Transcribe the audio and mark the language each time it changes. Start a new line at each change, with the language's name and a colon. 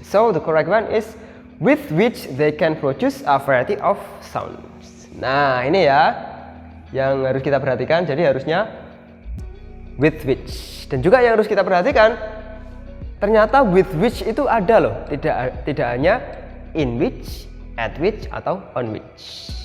English: So the correct one is with which they can produce a variety of sounds.
Indonesian: Nah, ini ya yang harus kita perhatikan. Jadi harusnya with which. Dan juga yang harus kita perhatikan, ternyata with which itu ada loh. Tidak hanya in which, at which, atau on which.